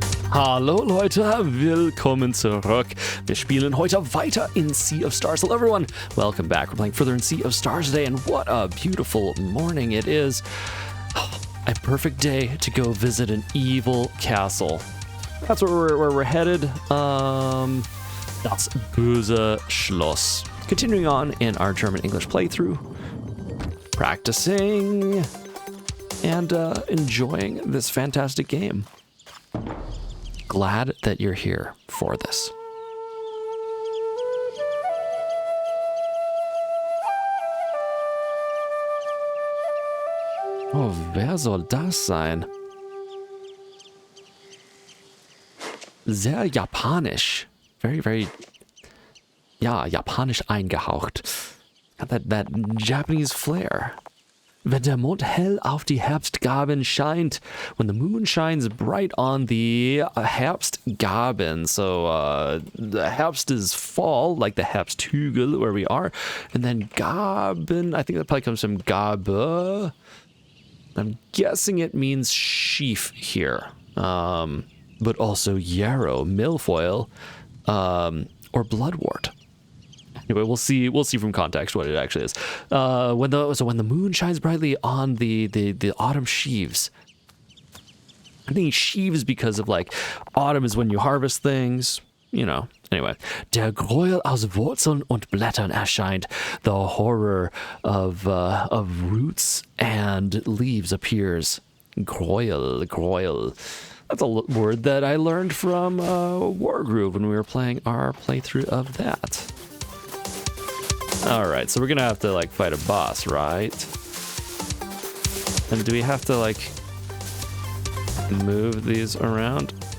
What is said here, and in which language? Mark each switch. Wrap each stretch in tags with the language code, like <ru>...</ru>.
<de>Hallo Leute, willkommen zurück. Wir spielen heute weiter in Sea of Stars.</de> <en>Hello everyone, welcome back. We're playing further in Sea of Stars today, and what a beautiful morning it is. A perfect day to go visit an evil castle. That's where we're headed.</en> <de>Das böse Schloss.</de> <en>Continuing on in our German-English playthrough. Practicing and enjoying this fantastic game. Glad that you're here for this.</en> <de>Oh, wer soll das sein? Sehr japanisch.</de> <en>Very, very,</en> <de>ja, japanisch eingehaucht.</de> <en>Got that Japanese flair.</en> <de>Wenn der Mond hell auf die Herbstgaben scheint.</de> <en>When the moon shines bright on the Herbstgaben. So the Herbst is fall, like the Herbsthügel where we are. And then Gaben, I think that probably comes from Gabe. I'm guessing it means sheaf here. But also yarrow, milfoil, or bloodwort. Anyway, we'll see from context what it actually is. When the moon shines brightly on the autumn sheaves. I think sheaves because of like autumn is when you harvest things, you know. Anyway,</en> <de>der Gräuel aus Wurzeln und Blättern erscheint.</de> <en>The horror of roots and leaves appears. Gräuel. That's a word that I learned from Wargroove when we were playing our playthrough of that. Alright, so we're gonna have to like fight a boss, right? And do we have to like move these around?</en>